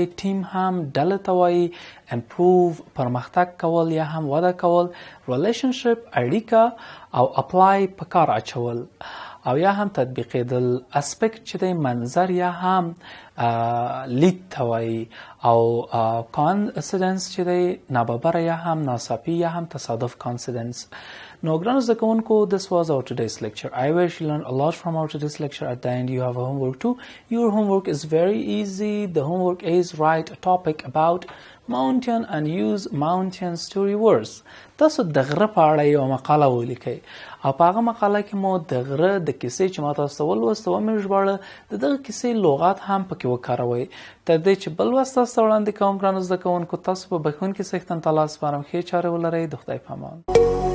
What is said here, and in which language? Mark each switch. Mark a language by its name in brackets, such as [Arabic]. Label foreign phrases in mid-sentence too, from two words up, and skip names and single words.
[Pashto] team هم ډله ته وایي. improve پرمختګ کول یا هم وده کول. relationship اړیکه او apply په کار اچول او یا هم تطبیقېدل. aspect چې دی منظر یا هم لید ته وایي او coincidence چې دی ناببره یا هم ناڅاپي یا هم تصادف coincidence. [English] Now, [Pashto] ګرانو زده کوونکو, [English] this was our today's lecture. I wish you learned a lot from our today's lecture. At the end, you have a homework too. Your homework is very easy. The homework is write a topic about mountain and use mountain story words. [Pashto] تاسو د غره په اړه یو مقاله ولیکئ او په هغه مقاله کې مو د غره د کیسې چې ما تاسو ته ولوسته ومې ژباړه د دغه کیسې لغات هم پکې وکاروئ. تر دې چې بل لوست تاسو ته وړاندې کوم ګرانو زده کوونکو, تاسو په بښونکي څښتن ته لاس سپارم. ښې چارې ولرئ. د خدای په امان.